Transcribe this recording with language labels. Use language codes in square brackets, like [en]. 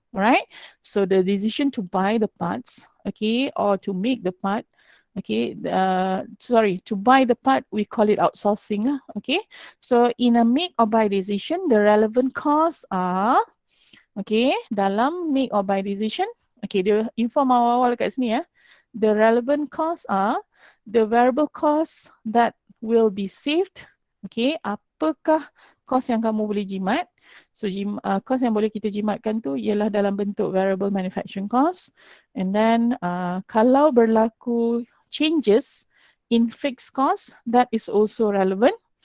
[en] Alright, so the decision to buy the parts, okay, or to make the part, okay, to buy the part, we call it outsourcing, okay. So in a make or buy decision, the relevant costs are, [ms] Okay, dalam make or buy decision, okay, dia inform awal-awal kat sini ya. [en] The relevant costs are the variable costs that will be saved. [ms] Okay, apakah kos yang kamu boleh jimat? So, kos yang boleh kita jimatkan tu ialah dalam bentuk variable manufacturing cost. [en] And then, [ms] kalau berlaku [en] changes in fixed cost, that is also relevant.